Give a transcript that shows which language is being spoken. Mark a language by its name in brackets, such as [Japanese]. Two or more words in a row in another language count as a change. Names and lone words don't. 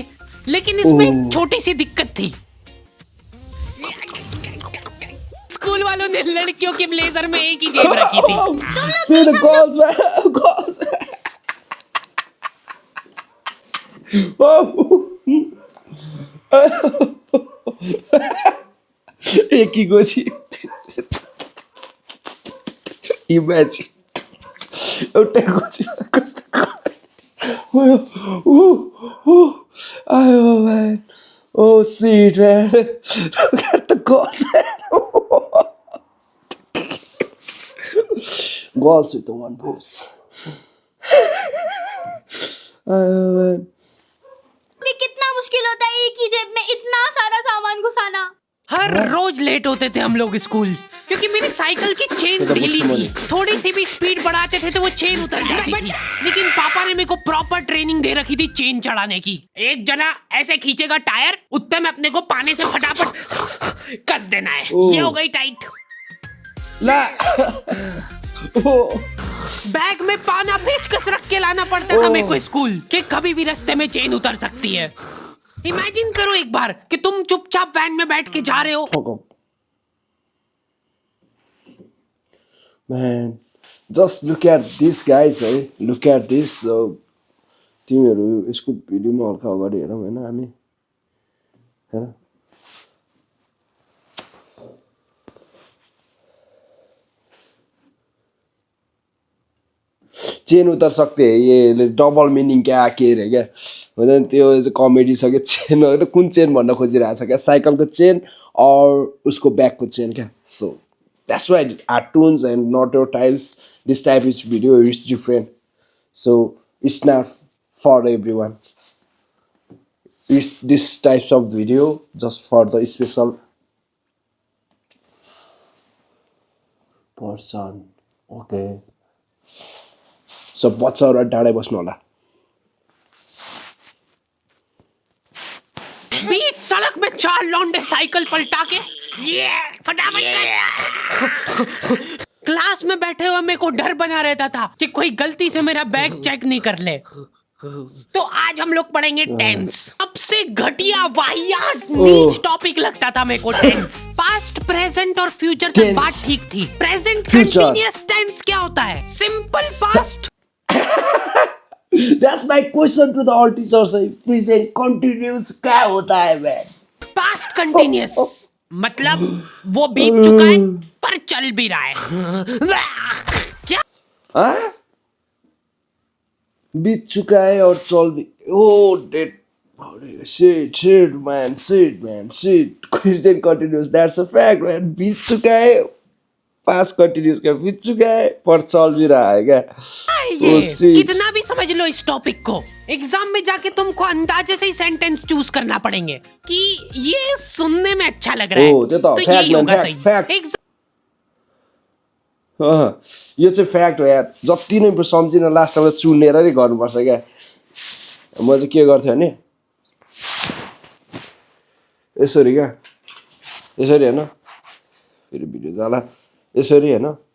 [Hindi] लेकिन इसमें एक छोटी सी दिक्कत थी। स्कूल वालों ने लड़कियों के ब्लेजर में एक ही जेब रखी थी एक ही [Nepali] गोजी इमेजिन एउटा गोजी कस्तो [English] आयो man oh shit man look at the girls girls with the one boobs आयो man [Hindi] कितना मुश्किल होता है एक ही जेब में इतना सारा सामान घुसाना। हर रोज लेट होते थे हम लोग स्कूल क्योंकि मेरी साइकिल की चेन ढीली थी। थोड़ी सी भी स्पीड बढ़ाते थे तो वो चेन उतर जाती थी। लेकिन पापा ने मेरे को प्रॉपर ट्रेनिंग दे रखी थी चेन चढ़ाने की। एक जना ऐसे खींचेगा टायर, उत्ते में अपने को पाने से फटाफट कस देना है। ये हो गई टाइट। ला बैग में पाना पेचकस रख के लाना पड़ता था मेरे को स्कूल कि कभी भी रास्ते में चेन उतर सकती है। इमेजिन करो एक बार कि तुम चुपचाप वैन में बैठ के जा रहे हो। [English] Man, just look at this guys [Nepali] है [English] look at this [Nepali] तिमीहरू यसको भिडियोमा हल्का अगाडि हेरौँ हैन हामी हैन [Hindi] चेन उतर सकते हैं ये [English] double meaning [Nepali] क्या के रे क्या होइन त्यो कमेडी छ क्या चेन होइन कुन चेन भन्न खोजिरहेको छ क्या साइकलको चेन और उसको ब्यागको चेन क्या [English] so that's why cartoons and not your types this type of video is different so it's not for everyone it's this types of video just for the special person okay so [Nepali] बच्चाहरु डाँडै बस्नु होला [Hindi] बीच सड़क में 4 लौंडे साइकिल पलटा के ये फटाफट क्लास में बैठे हुए मेरे को डर बना रहता था कि कोई गलती से मेरा बैग चेक नहीं कर ले। तो आज हम लोग पढ़ेंगे टेंस। सबसे घटिया वाहियात नीच टॉपिक लगता था मेरे को टेंस। पास्ट प्रेजेंट और फ्यूचर तक [English] Tense. [Hindi] बात ठीक थी। प्रेजेंट [English] Future. [Hindi] कंटीन्यूअस टेंस क्या होता है? सिंपल पास्ट। [English] That's my question to the all teachers. Present continuous [Hindi] क्या होता है man? पास्ट कंटीन्यूअस मतलब वो बीत चुका है पर चल भी रहा है। क्या? हाँ? बीत चुका है और चल भी [English] oh dead shit man Present continuous that's a fact man [Hindi] बीत चुका है पास्ट कंटिन्यूस का बीत चुका है पर चल भी रहा है क्या ये [English] Oh, shit. [Hindi] कितना भी समझ लो इस टॉपिक को, एग्जाम में जाके तुमको अंदाजे से ही सेंटेंस चूज करना पड़ेंगे कि ये सुनने में अच्छा लग रहा है [Nepali] Oh, त्यो त [Hindi] तो [English] fact [Hindi] यही [English] man, [Hindi] होगा [English] fact, [Hindi] सही। [English] fact. [Nepali] यो चाहिँ फ्याक्ट हो यार जति नै सम्झिन लास्टमा चुनेर नै गर्नुपर्छ क्या म चाहिँ के गर्थेँ भने यसरी क्या यसरी होइन फेरि भिडियो जाला यसरी होइन